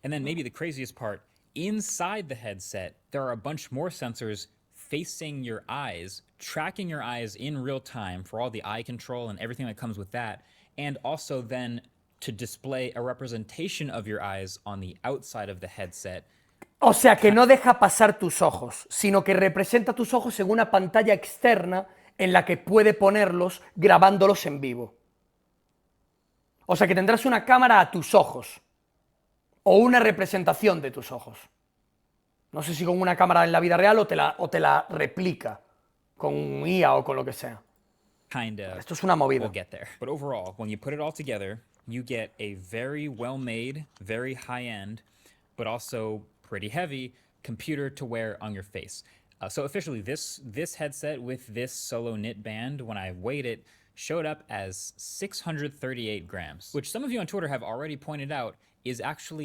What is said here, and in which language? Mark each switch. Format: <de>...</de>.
<en>And then maybe the craziest part, inside the headset, there are a bunch more sensors facing your eyes, tracking your eyes in real time for all the eye control and everything that comes with that, and also then to display a representation of your eyes on the outside of the headset.</en> <es>O sea que no deja pasar tus ojos, sino que representa tus ojos en una pantalla externa en la que puede ponerlos grabándolos en vivo. O sea que tendrás una cámara a tus ojos, o una representación de tus ojos. No sé si con una cámara en la vida real o te la replica con un IA o con lo que sea. Esto es una movida.</es> <en>We'll get there. But overall, when you put it all together, you get a very well-made, very high-end, but also pretty heavy computer to wear on your face. So officially, this headset with this solo knit band, when I weighed it, showed up as 638 grams, which some of you on Twitter have already pointed out is actually...</en>